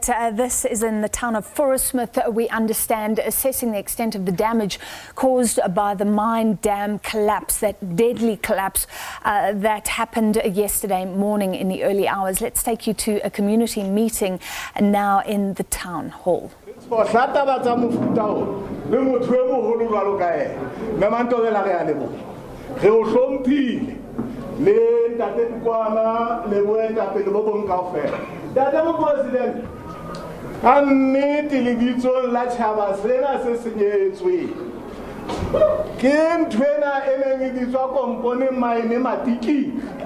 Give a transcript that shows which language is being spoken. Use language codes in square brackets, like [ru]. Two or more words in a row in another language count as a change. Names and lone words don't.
[en] This is in the town of Fauresmith, we understand, assessing the extent of the damage caused by the mine dam collapse, that deadly collapse that happened yesterday morning in the early hours. Let's take you to a community meeting now in the town hall. [st] Le ntate Kwana le boeta pele bo bong kaofela ntate mo president ka nnete lebitsong la tjhaba sena se senyetswe ke ntwena e neng e bitswa kompone maine matiki